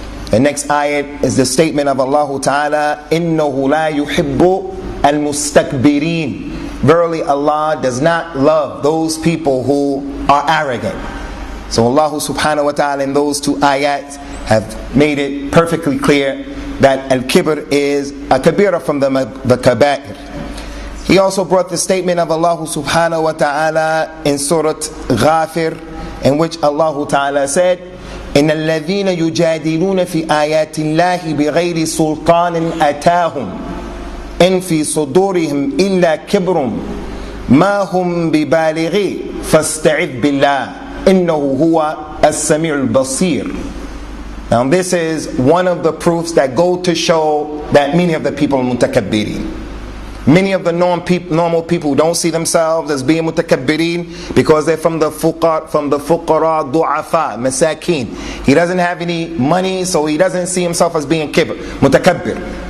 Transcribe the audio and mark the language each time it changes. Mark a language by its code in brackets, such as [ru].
[en] The next ayat is the statement of Allah Ta'ala, [ar] إِنَّهُ لَا يُحِبُّ الْمُسْتَكْبِرِينَ. [en] Verily Allah does not love those people who are arrogant. So Allah subhanahu wa ta'ala in those two ayats have made it perfectly clear that al-kibr is a kabira from the kaba'ir. He also brought the statement of Allah subhanahu wa ta'ala in Surah Ghafir, in which Allah Ta'ala said, [ar] إِنَّ الَّذِينَ يُجَادِلُونَ فِي آيَاتِ اللَّهِ بِغَيْرِ سُلْطَانٍ أَتَاهُمْ إن في صدورهم إلا كبر ما هم ببالغي فاستعذ بالله إنه هو السميع البصير. [en] Now this is one of the proofs that go to show that many of the people are mutakabbirin. Many of the normal people who don't see themselves as being mutakabbirin because they're from the fuqara, du'afa, masakin. He doesn't have any money, so he doesn't see himself as being mutakabbir.